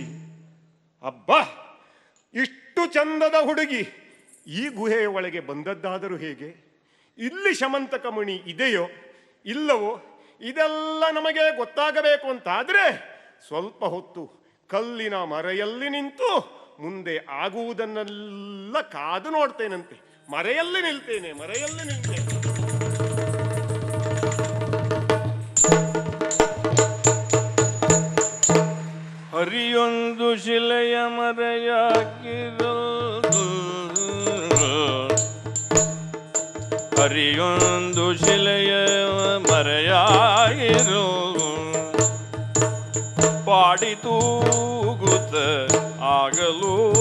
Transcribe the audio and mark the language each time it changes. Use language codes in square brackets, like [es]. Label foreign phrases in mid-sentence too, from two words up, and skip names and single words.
[kn] ಅಬ್ಬಾ, ಇಷ್ಟು ಚಂದದ ಹುಡುಗಿ ಈ ಗುಹೆಯ ಒಳಗೆ ಬಂದದ್ದಾದರೂ ಹೇಗೆ? ಇಲ್ಲಿ ಶಮಂತಕ ಮಣಿ ಇದೆಯೋ ಇಲ್ಲವೋ ಇದೆಲ್ಲ ನಮಗೆ ಗೊತ್ತಾಗಬೇಕು ಅಂತಾದ್ರೆ ಸ್ವಲ್ಪ ಹೊತ್ತು ಕಲ್ಲಿನ ಮರೆಯಲ್ಲಿ ನಿಂತು ಮುಂದೆ ಆಗುವುದನ್ನೆಲ್ಲ ಕಾದು ನೋಡ್ತೇನಂತೆ. ಮರೆಯಲ್ಲಿ ನಿಲ್ತೇನೆ. ಹರಿಯೊಂದು ಶಿಲೆಯ ಮರೆಯಾಗಿರೋದು, ಹರಿಯೊಂದು ಶಿಲೆಯ ಮರೆಯಾಗಿರೋದು, ಪಾಡಿ ತೂಗುತ್ತ ಆಗಲು